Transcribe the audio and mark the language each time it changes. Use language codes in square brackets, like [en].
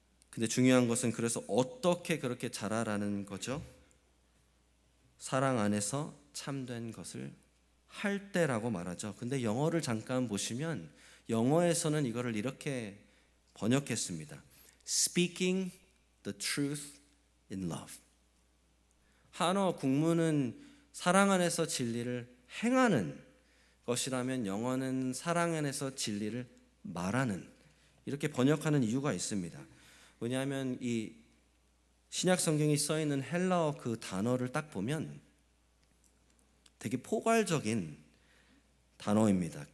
[ko] 근데 중요한 것은 그래서 어떻게 그렇게 자라라는 거죠? 사랑 안에서 참된 것을 할 때라고 말하죠. 근데 영어를 잠깐 보시면 영어에서는 이거를 이렇게 번역했습니다. [en] Speaking the truth in love. [ko] 한어 국문은 사랑 안에서 진리를 행하는 것이라면 영어는 사랑 안에서 진리를 말하는, 이렇게 번역하는 이유가 있습니다. 왜냐하면 이 신약 성경이 써 있는 헬라어 그 단어를 딱 보면 되게 포괄적인 단어입니다.